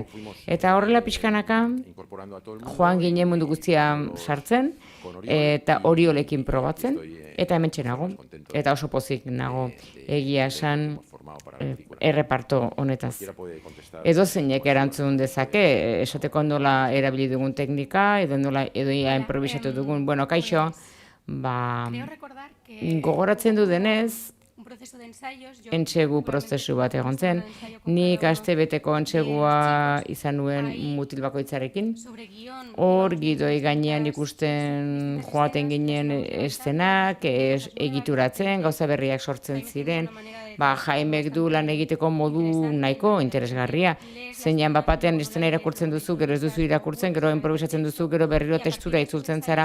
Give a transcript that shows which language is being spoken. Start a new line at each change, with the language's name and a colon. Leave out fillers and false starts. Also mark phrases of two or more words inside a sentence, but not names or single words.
Basque: Eta horrela pixkanaka, joan ginen mundu guztia sartzen, eta Oriolekin probatzen, eta hementxe nago, eta oso pozik nago egia esan erreparto honetaz. Edo zeinek erantzun dezake, esateko nola erabili dugun teknika, edo nola edo improvisatu dugun, bueno, kaixo,
Spanish: Creo recordar que
Basque: gogoratzen du denez,
Spanish: un proceso de ensayos, yo
Basque: entsegu prozesu bat egon zen. Nik astebeteko entsegua izan nuen mutil bakoitzarekin.
Spanish: sobre guión,
Basque: Hor gidoi gainean ikusten joaten ginen eszenak, egituratzen, gauza berriak sortzen ziren. Jaimek du lan egiteko modu nahiko interesgarria. Zeinan bapatean estena irakurtzen duzu, gero ez duzu irakurtzen, gero improvisatzen duzu, gero berriro testura itzultzen zara.